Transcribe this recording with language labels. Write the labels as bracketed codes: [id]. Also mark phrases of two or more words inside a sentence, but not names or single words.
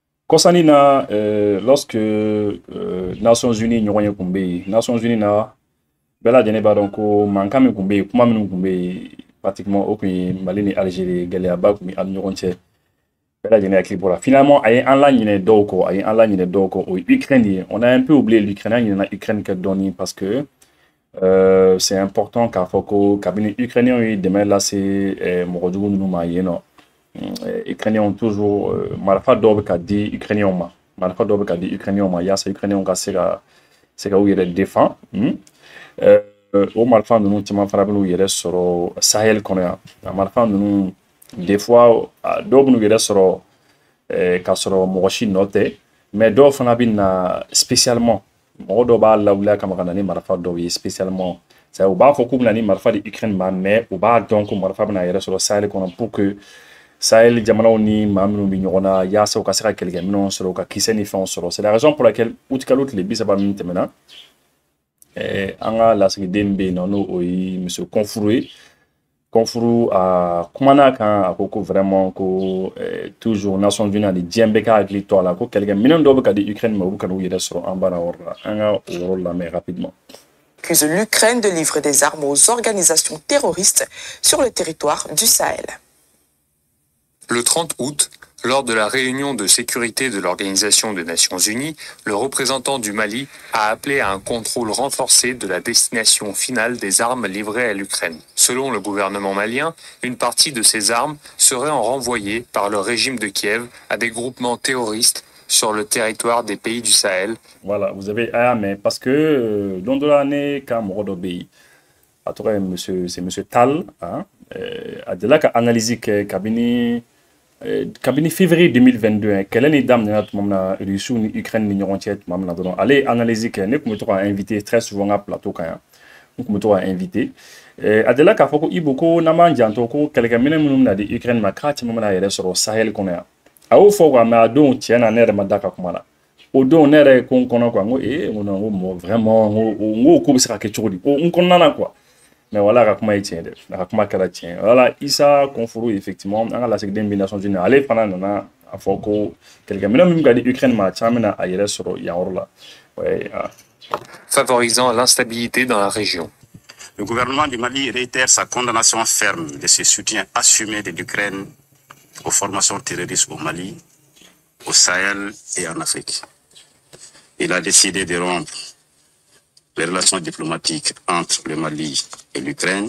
[bm] Kosanina, lorsque Nations Unies ɲɔgɔn ye kun bɛ yen, Nations Unies na bɛɛ lajɛlen b'a dɔn ko mankan min kun bɛ yen, kuma minnu kun bɛ yen, pratiquement o kun ye Mali ni Algérie gɛlɛyaba kun bɛ an ni ɲɔgɔn cɛ. Bɛɛ lajɛlen hakili bɔra. Finalement, a ye an laɲinɛ dɔw kɔ, a ye an laɲinɛ dɔw kɔ, o ye Ukraine ye. [fr] On a un peu oublié l'Ukraine, [bm] an ɲinɛna Ukraine kɛ dɔɔni [fr] parce que c'est important [bm] k'a fɔ ko kabini Ukrainiens ye dɛmɛ lase mɔgɔ jugu ninnu ma yen nɔ. Ukrainiens [fr] ont toujours [bm] marifa dɔw bɛ ka di Ukrainiens ma, marifa dɔw bɛ ka di Ukrainiens ma yaasa Ukrainiens ka se ka u yɛrɛ défend. O marifa ninnu caman fana bɛ n'u yɛrɛ sɔrɔ Sahel kɔnɔ yan. A marifa ninnu [fr] des fois [bm] dɔw bɛ n'u yɛrɛ sɔrɔ k'a sɔrɔ mɔgɔ si nɔ tɛ, mais dɔw fana bɛ na spécialement mɔgɔ dɔw b'a lawuliya kama ka na ni marifa dɔw ye spécialement. C'est u b'a fɔ k'u bɛna ni marifa di Ukraine ma, mais u b'a dɔn ko marifa bɛna yɛrɛ sɔrɔ Sahel kɔnɔ [fr] pour que [bm] Sahel jamanaw ni maa minnu bɛ ɲɔgɔn na yaasa u ka se ka kɛlɛkɛminɛnw sɔrɔ, u ka kisɛ ni fɛnw sɔrɔ. [fr] C'est la raison pour laquelle [bm] août kalo tile 30 min tɛmɛna, an ka lasigiden bɛ yen nɔ n'o ye monsieur Konfuru ye. Konfuru a kumana kan a ko ko vraiment ko toujours Nations Unies ani diɲɛ bɛɛ ka hakili to a la ko kɛlɛkɛminɛn dɔw bɛ ka di Ukraine ma, u bɛ ka n'u yɛrɛ sɔrɔ an banna o yɔrɔ la. An ka o yɔrɔ lamɛn rapidement. [fr] Accuse l'Ukraine de livrer des armes aux organisations terroristes sur le territoire du Sahel. Le 30 août, lors de la réunion de sécurité de l'Organisation des Nations Unies, le représentant du Mali a appelé à un contrôle renforcé de la destination finale des armes livrées à l'Ukraine. Selon le gouvernement malien, une partie de ces armes serait renvoyée par le régime de Kiev à des groupements terroristes sur le territoire des pays du Sahel. Voilà, vous avez mais parce que dans l'année quand Morodobi, à toi c'est monsieur Tal, hein, a de là qu'a analysé que [bm] kabini février 2022 kɛlɛ ni daminɛna tuma min na Russie ni Ukraine ni ɲɔgɔn cɛ tuma min na dɔrɔn ale ye analyse kɛ ne tun bɛ to ka invité [fr] très souvent [bm] ka plateau kan yan n tun bɛ to ka invité a delila k'a fɔ ko Ibu ko n'an b'an janto ko kɛlɛkɛminɛn minnu bɛna di Ukraine ma k'a caman bɛna yɛrɛ sɔrɔ Sahel kɔnɔ yan a y'o fɔ quoi mais a don tiɲɛ na ne yɛrɛ ma da ka kuma la o don ne yɛrɛ ko n kɔnɔ quoi n ko n ko vraiment n ko ko bɛ se ka kɛ cogo di n kɔnɔna na quoi. [fr] Mais voilà, la kuma est tienne, la [bm] kuma kɛra tiɲɛ. Voilà, Issa Konfuru effectivement, an ka lasigiden bɛ Nations Unies ale fana nana a fɔ ko kɛlɛkɛminɛn min ka di Ukraine ma caman bɛna a yɛrɛ sɔrɔ yan yɔrɔ la. [fr] Favorisant l'instabilité dans la région. Le gouvernement du Mali réitère sa condamnation ferme de ce soutien assumé de l'Ukraine aux formations terroristes au Mali, au Sahel et en Afrique. Il a décidé de rompre les relations diplomatiques entre le Mali et l'Ukraine.